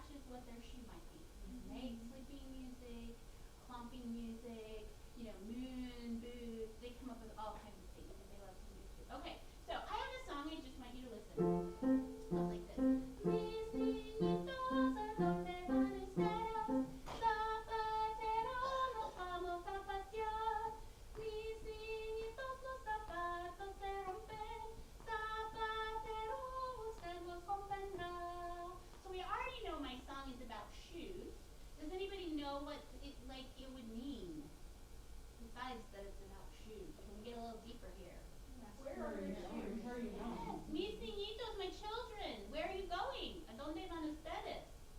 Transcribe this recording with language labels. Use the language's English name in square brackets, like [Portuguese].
[English] what their shoe might be, right? Sleeping music, clomping music, moon, boots. They come up with all kinds of things that they love to use too. Okay, so I have a song. I just want you to listen. It goes like this. [Spanish] Mis niñitos, ¿a dónde van ustedes? Zapatero, nos vamos a pasear. Mis niñitos, los zapatos se rompen. Zapatero, usted los comprenderá. [English] So we already know my song is about shoes. Does anybody know what it would mean? Besides that it's about shoes. Can we get a little deeper here? Where are your shoes? Yes. [Spanish] Mis niñitos, [English] my children, where are you going? [Spanish] ¿A dónde van ustedes?